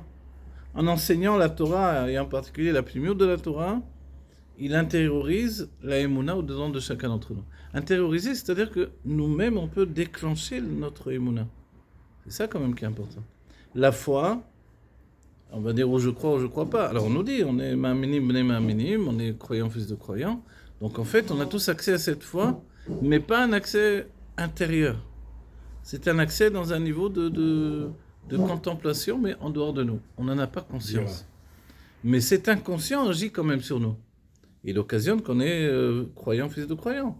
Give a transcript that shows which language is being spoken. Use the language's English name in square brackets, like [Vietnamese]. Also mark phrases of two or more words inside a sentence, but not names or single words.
[French] En enseignant la Torah, et en particulier la Pnimiut de la Torah, il intériorise la Emouna au-dedans de chacun d'entre nous. Intérioriser, c'est-à-dire que nous-mêmes, on peut déclencher notre Emouna. C'est ça quand même qui est important. La foi, on va dire où je crois pas. Alors on nous dit, on est [Hebrew] מאמינים בני מאמינים, [French] on est croyant fils de croyant. Donc en fait, on a tous accès à cette foi, mais pas un accès intérieur. C'est un accès dans un niveau de contemplation, mais en dehors de nous. On n'en a pas conscience. Mais cet inconscient agit quand même sur nous. Il occasionne qu'on est croyant, fils de croyant.